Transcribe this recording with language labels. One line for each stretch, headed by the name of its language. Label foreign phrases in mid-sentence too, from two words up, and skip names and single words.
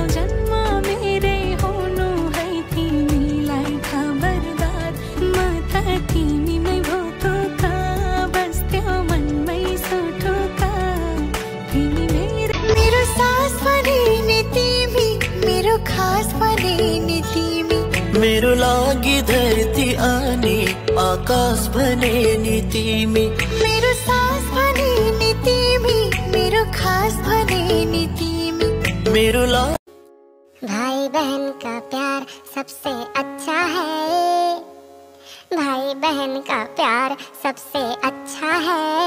Nepali: जन्म मेरै हुनु है तिमीलाई खबरदार म त तिमीमै भोटोका बस्थ्यो मनमै सोटोका तिमी मेरो सास बने नि तिमी मेरो खास बने नि तिमी मेरो लागि धरती आने आकाश बने नि तिमी मेरो सास बने नि तिमी मेरो खास बने नि तिमी मेरो
Hindi: भाई बहन का प्यार सबसे अच्छा है भाई बहन का प्यार सबसे अच्छा है